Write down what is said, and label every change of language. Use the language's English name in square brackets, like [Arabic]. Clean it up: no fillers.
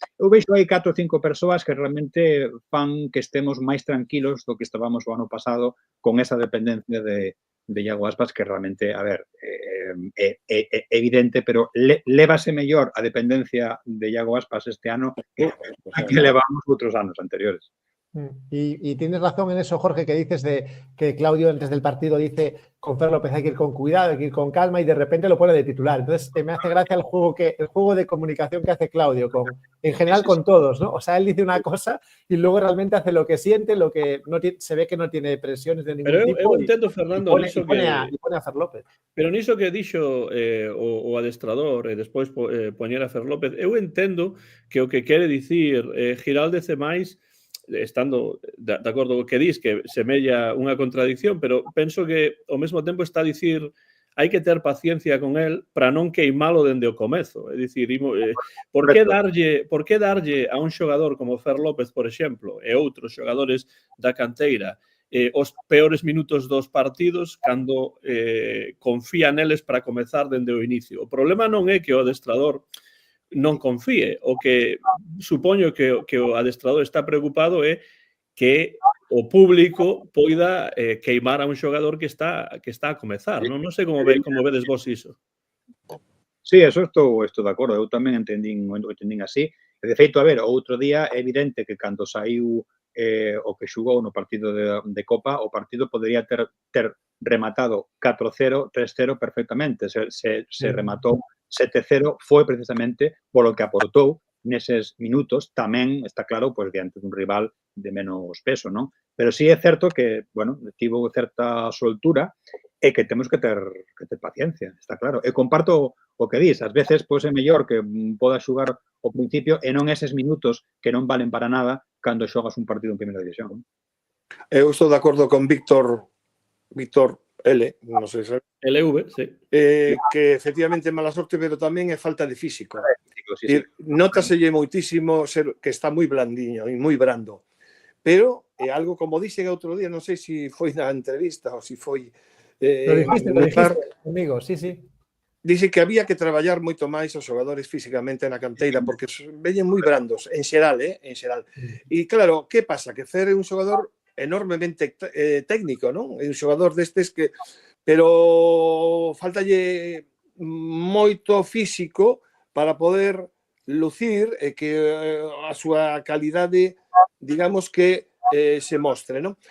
[Galician] Eu vexo aí 4 ou 5 persoas que realmente fan que estemos máis tranquilos do que estábamos o ano pasado con esa dependencia de Iago Aspas, que realmente, a ver, é evidente, pero lévase mellor a dependencia de Iago Aspas este ano que levamos outros anos anteriores. [Spanish] Y tienes razón en eso, Jorge, que dices de que Claudio antes del partido dice con Fer López hay que ir con cuidado, hay que ir con calma y de repente lo pone de titular. Entonces me hace gracia el juego de comunicación que hace Claudio, en general con todos, ¿no? O sea, él dice una cosa y luego realmente hace lo que siente, lo que no se ve que no tiene presiones de ningún tipo. [Galician] Pero eu entendo, Fernando, [Spanish] y pone a Fer López. [Galician] Pero niso que dixo o adestrador e despois poñer a Fer López, eu entendo que o que quere dicir Giraldez e máis, estando de acordo co que dis, que semella unha contradicción, pero penso que ao mesmo tempo está a dicir hai que ter paciencia con el para non queimalo dende o comezo. É dicir, por que darlle a un xogador como Fer López, por exemplo, e outros xogadores da canteira os peores minutos dos partidos cando confía neles para comezar dende o inicio? O problema non é que o adestrador non confíe. O que supoño que o adestrador está preocupado é que o público poida queimar a un xogador que está a comezar. Non sei como vedes vos iso. Sí, eso estou de acordo. Eu tamén entendín así. De feito, a ver, outro día é evidente que cando saiu o que xugou no partido de Copa, o partido podería ter rematado 4-0, 3-0 perfectamente. Se rematou 7-0 foi precisamente polo que aportou neses minutos, tamén está claro, pois diante dun rival de menos peso, non? Pero sí é certo que, bueno, tivo certa soltura e que temos que ter paciencia, está claro. E comparto o que dis, ás veces pois é mellor que poda xugar ao principio e non eses minutos que non valen para nada cando xogas un partido en primeira división. Eu estou de acordo con Víctor L, non sei se LV, sí. Que efectivamente é mala sorte, pero tamén é falta de físico. Sí. Nótaselle moitísimo que está moi blandiño e moi brando. Pero é algo, como dixen outro día, non sei se foi na entrevista ou se foi... [Spanish] Lo dijiste conmigo, sí. [Galician] Dixe que había que traballar moito máis os xogadores físicamente na canteira, porque veñen moi brandos, en xeral, en xeral. E claro, que pasa? Que Fer é un xogador enormemente técnico, non? É un xogador destes que... Pero faltalle moito físico para poder lucir e que a súa calidade, digamos que se mostre, non?